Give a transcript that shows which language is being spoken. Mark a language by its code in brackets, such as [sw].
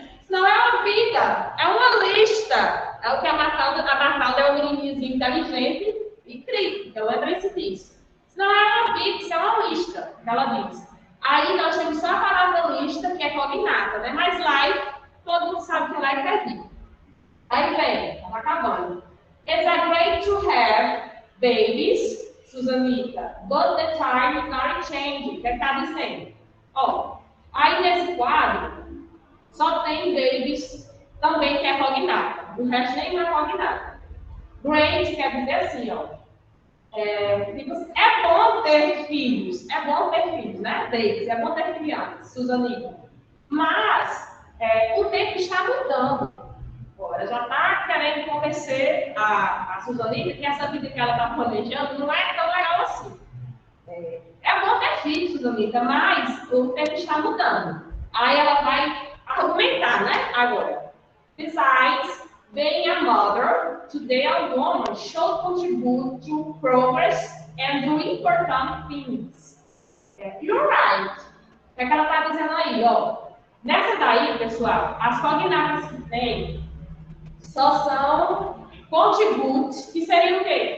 [pt] Não é uma vida, é uma lista. É o que a Mafalda é um meninozinho inteligente e crítico. Ela lembre-se disso. Isso não é uma vida, isso é uma lista, que ela diz. Aí nós temos só a palavra lista, que é cognata, né? Mas like, todo mundo sabe que like é vida. Aí vem, estava acabando. [en] It's a great to have babies, Susanita, but the time is not changing. [pt] O que está dizendo? Ó, aí nesse quadro, só tem babies também que é cognata. O resto nem é cognata. Great quer dizer assim, ó. É bom ter filhos. É bom ter filhos, né? Babies. É bom ter crianças, Susanita. Mas o tempo está mudando. Agora, já está querendo convencer a Susanita que essa vida que ela está planejando não é tão legal assim. É bom ter filhos, Susanita, mas o tempo está mudando. Aí ela vai argumentar, né? Agora. [en] Besides being a mother, today a woman should contribute to progress and do important things. You're right. [pt] O que ela está dizendo aí, ó? Nessa daí, pessoal, as cognatas que tem só são contribute, que seria o quê?